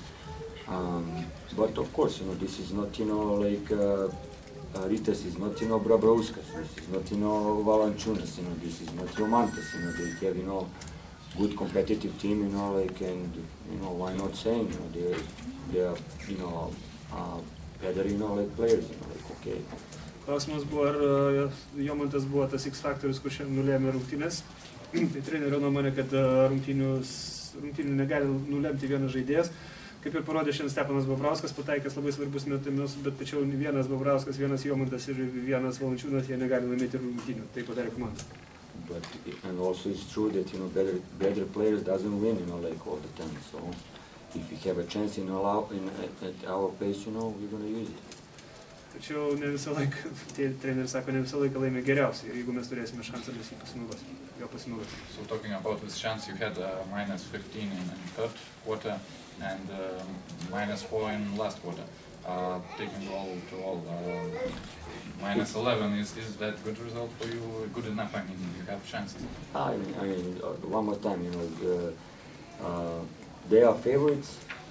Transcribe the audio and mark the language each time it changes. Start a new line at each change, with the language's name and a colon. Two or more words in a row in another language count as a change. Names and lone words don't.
English: But of course, this is not, Rytas is not, Brabrauskas, this is not, Valančiūnas, this is not Jomantas, they have, good competitive team, and, why not saying, they are, better, players, okay.
Lithuanian: Klausimas buvo, ar Jomantas buvo tas X faktorius, kur šiandien nulėmė rungtynės. Tai trenerio nuomonė, kad rungtynių negali nulemti vienas žaidėjas. Kaip ir parodė šiandien Stepanas Bobrauskas, pataikęs labai svarbus metimus, bet tačiau vienas Bobrauskas, vienas Jomantas ir vienas Valančiūnas, jie negali laimėti rungtynių. Tai padarė komanda.
English: But and also it's true that better players doesn't win, all the time. So if we have a chance at our pace, we're going to use it.
Lithuanian: Tačiau ne visą laiką, treneris sako, ne visą laiką laimė geriausiai. Ir jeigu mes turėsime šansą, mes jo pasinaudosime.
English: So talking about this chance, you had minus 15 in third quarter and minus 4 in last quarter. Taking all to all, minus 11, is that good result for you? Good enough? I mean, you have chances. I mean, one more time, they are favorites.